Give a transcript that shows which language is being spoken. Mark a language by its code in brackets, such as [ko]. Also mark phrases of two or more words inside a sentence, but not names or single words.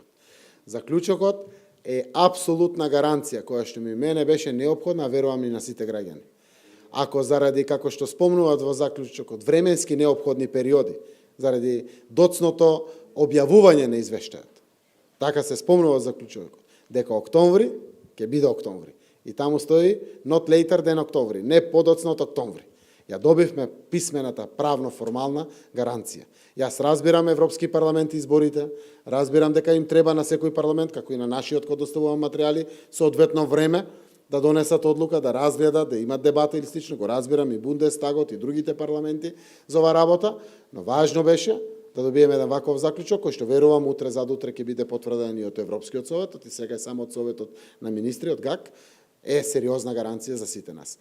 [mk] Заклучокот е апсолутна гаранција која што мене беше неопходна, верувам и на сите граѓани. Ако заради, како што спомнуваат во заклучокот, временски неопходни периоди, заради доцното објавување на извештајот, така се спомнува заклучокот, дека октомври ќе биде октомври. И таму стои [en] not later than [mk] октомври, не подоцна од октомври. Ја добивме писмената правно формална гаранција. Јас разбирам Европски парламент изборите, разбирам дека им треба на секој парламент, како и на нашиот кога доставувам материјали, соодветно време да донесат одлука, да разгледат, да имат дебата или слично, го разбирам и Бундестагот и другите парламенти за оваа работа, но важно беше да добиеме еден ваков заклучок, кој што верувам утре задутре ќе биде потврден и од Европскиот советот и сега е само од Советот на министри, од ГАК, е сериозна гаранција за сите нас.